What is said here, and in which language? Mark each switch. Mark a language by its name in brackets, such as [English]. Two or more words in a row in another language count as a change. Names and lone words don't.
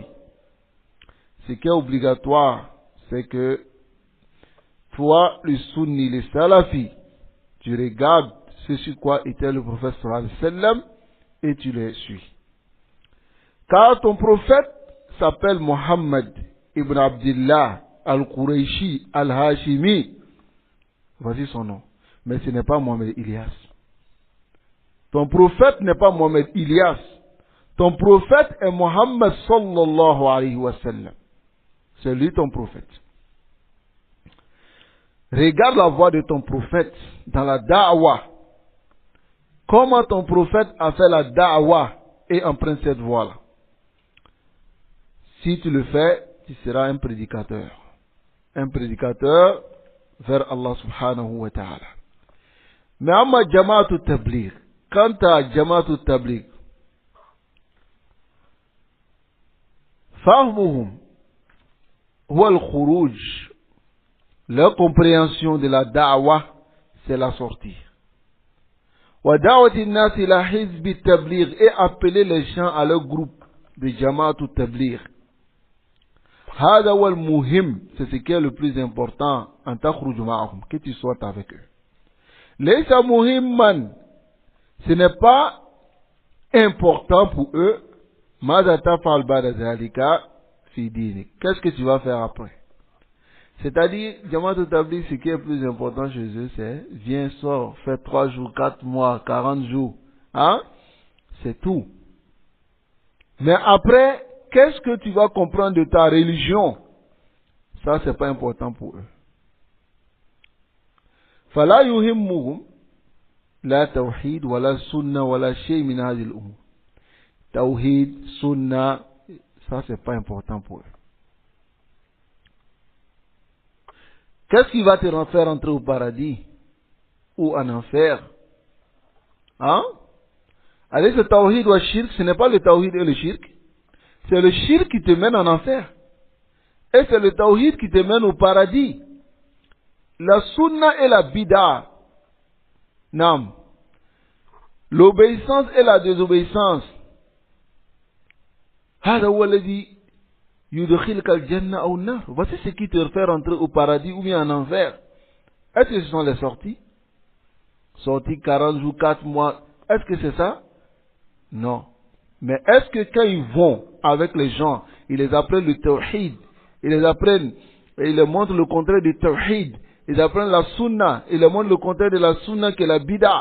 [French] Ce qui est obligatoire, c'est que toi, le sunni, le salafi, tu regardes ce sur quoi était le prophète [Arabic] صلى الله عليه وسلم [French] et tu les suis. Car ton prophète s'appelle Mohammed ibn Abdullah al-Qurayshi al-Hashimi. Voici son nom. Mais ce n'est pas Mohamed Ilyas. Ton prophète n'est pas Mohamed Ilyas. Ton prophète est Mohammed [Arabic] صلى الله عليه وسلم. [French] C'est lui ton prophète. Regarde la voie de ton prophète dans la da'wah. Comment ton prophète a fait la da'wah et emprunte cette voie-là. Si tu le fais, tu seras un prédicateur. Un prédicateur vers [Arabic] الله سبحانه وتعالى. Mais أما جماعة التبليغ. [French] Quant à [Arabic] جماعة التبليغ، فهمهم هو الخروج. [French] Leur compréhension de la da'wah, c'est la sortie. [Arabic] ودعوة الناس إلى حزب التبليغ, [French] et appeler les gens à leur groupe de [Arabic] جماعة التبليغ. هذا هو المهم, [French] c'est ce qui est le plus important, [Arabic] أن تخرج معهم, [French] que tu sois avec eux. [Arabic] ليس مهما, [French] ce n'est pas important pour eux. [Arabic] ماذا تفعل بعد ذلك في دينك. [French] Qu'est-ce que tu vas faire après? C'est-à-dire, Jama'at al-Tabligh, ce qui est plus important chez eux, c'est viens, sors, fais 3 jours, 4 mois, 40 jours. Hein? C'est tout. Mais après, qu'est-ce que tu vas comprendre de ta religion? Ça, c'est pas important pour eux. [Arabic] فلا يهمهم لا توحيد ولا سنة ولا شيء من هذه الأمور. [French] Tawhid, sunna, ça c'est pas important pour eux. Qu'est-ce qui va te faire entrer au paradis ou en enfer? Hein? Allez, ce tawhid ou shirk, ce n'est pas le tawhid et le shirk. C'est le shirk qui te mène en enfer. Et c'est le tawhid qui te mène au paradis. La sunna et la bid'a. Nam. L'obéissance et la désobéissance. [Arabic] هذا هو الذي يدخلك الجنة أو النار. [French] Voici ce qui te fait rentrer au paradis ou bien en enfer. Est-ce que ce sont les sorties? Sorties 40 jours, 4 mois. Est-ce que c'est ça? Non. Mais est-ce que quand ils vont avec les gens, ils les apprennent le tawhid, ils les apprennent, et ils leur montrent le contraire du tawhid, ils apprennent la sunna, ils leur montrent le contraire de la sunna qui est la bid'a.